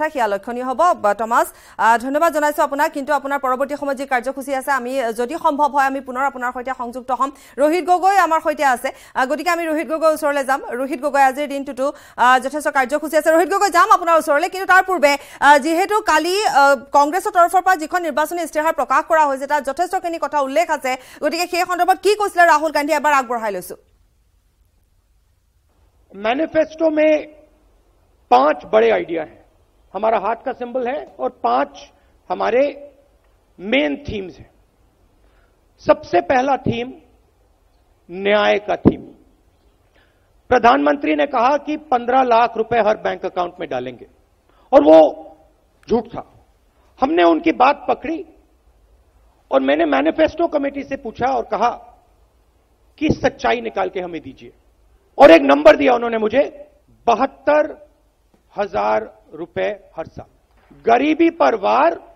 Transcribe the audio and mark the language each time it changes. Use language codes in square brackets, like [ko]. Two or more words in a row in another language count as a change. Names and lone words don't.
[as] সেয়া লক্ষণীয় হ'ব টমাছ ধন্যবাদ জনাইছোঁ আপোনাক কিন্তু আপোনাৰ পৰৱৰ্তী সময়ত যি কাৰ্যসূচী আছে আমি যদি সম্ভৱ হয় আমি পুনৰ আপোনাৰ সৈতে সংযুক্ত হ'ম ৰোহিত গগৈ আমাৰ সৈতে আছে গতিকে আমি ৰোহিত গগৈৰ ওচৰলৈ যাম ৰোহিত গগৈ আজিৰ দিনটোতো যথেষ্ট কাৰ্যসূচী আছে ৰোহিত গগৈ যাম আপোনাৰ ওচৰলৈ কিন্তু তাৰ পূৰ্বে যিহেতু কালি কংগ্ৰেছৰ তৰফৰ পৰা যিখন নিৰ্বাচনী ইস্তাহাৰ প্ৰকাশ কৰা হৈছে তাত যথেষ্টখিনি কথা উল্লেখ আছে গতিকে সেই সন্দৰ্ভত কি কৈছিলে ৰাহুল গান্ধী এবাৰ আগবঢ়াই লৈছোঁ [hi] मैनिफेस्टो में 5 बड़े आइडिया हैं हमारा हाथ का सिंबल है और 5 हमारे [en] main themes [hi] हैं सबसे पहला थीम न्याय का थीम प्रधानमंत्री ने कहा कि 15 लाख रुपए हर [en] bank account [hi] में डालेंगे और वो झूठ था हमने उनकी बात पकड़ी और मैंने [en] manifesto committee [hi] से पूछा और कहा कि सच्चाई निकाल के हमें दीजिए और एक नंबर दिया उन्होंने मुझे 72,000 रुपए हर साल गरीबी पर वार